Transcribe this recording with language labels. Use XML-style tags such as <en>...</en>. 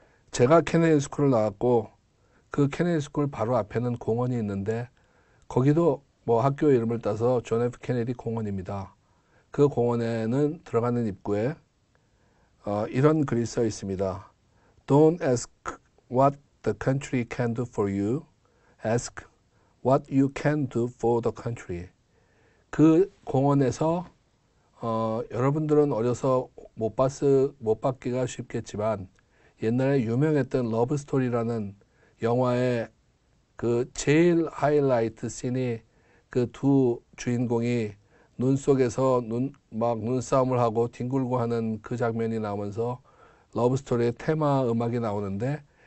<ko>제가 케네디 스쿨을 나왔고 그 케네디 스쿨 바로 앞에는 공원이 있는데 거기도 학교 이름을 따서 존 F 케네디 공원입니다. 그 공원에는 들어가는 입구에 이런 글이 써 있습니다.</ko> <en>Don't ask what the country can do for you. Ask what you can do for the country.</en> <ko>그 공원에서 여러분들은 어려서 못 봤기가 쉽겠지만 옛날에 유명했던 러브 스토리라는 영화의 그 제일 하이라이트 씬이 그 두 주인공이 눈 속에서 눈싸움을 하고 뒹굴고 하는 그 장면이 나오면서 러브 스토리의 테마 음악이 나오는데</ko>